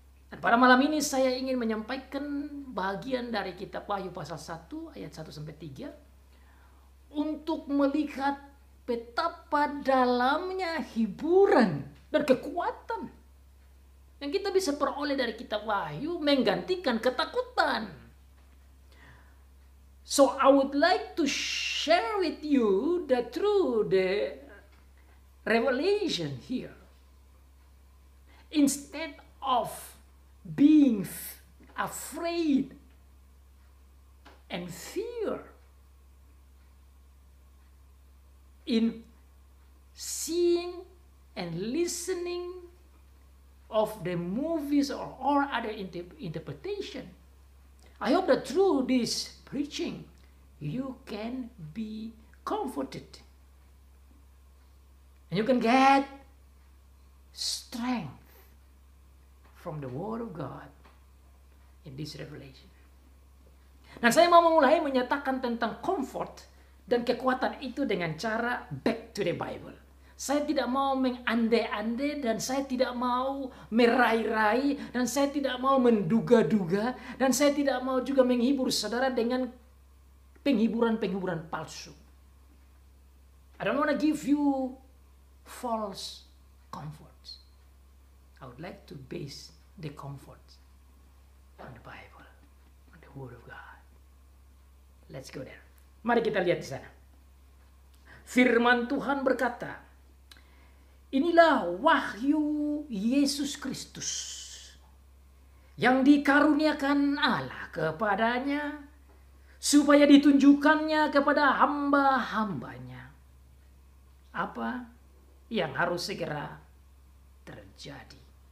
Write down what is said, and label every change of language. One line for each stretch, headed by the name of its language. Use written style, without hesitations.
Indonesian: Dan pada malam ini saya ingin menyampaikan bagian dari kitab Wahyu pasal 1 ayat 1-3 untuk melihat betapa dalamnya hiburan dan kekuatan yang kita bisa peroleh dari kitab Wahyu menggantikan ketakutan.
English: So I would like to share with you that through the revelation here, instead of being afraid and fear in seeing and listening of the movies or other interpretation, I hope that through this preaching you can be comforted and you can get strength from the Word of God in this revelation.
Indonesian: Nah, saya mau memulai menyatakan tentang comfort dan kekuatan itu dengan cara back to the Bible. Saya tidak mau mengandai-andai dan saya tidak mau merai-rai dan saya tidak mau menduga-duga dan saya tidak mau juga menghibur saudara dengan penghiburan-penghiburan palsu.
English: I don't want to give you false comforts. I would like to base the comfort on the Bible, on the Word of God.
Indonesian: Let's go there. Mari kita lihat di sana. Firman Tuhan berkata, inilah wahyu Yesus Kristus yang dikaruniakan Allah kepadanya supaya ditunjukkannya kepada hamba-hambanya apa yang harus segera terjadi.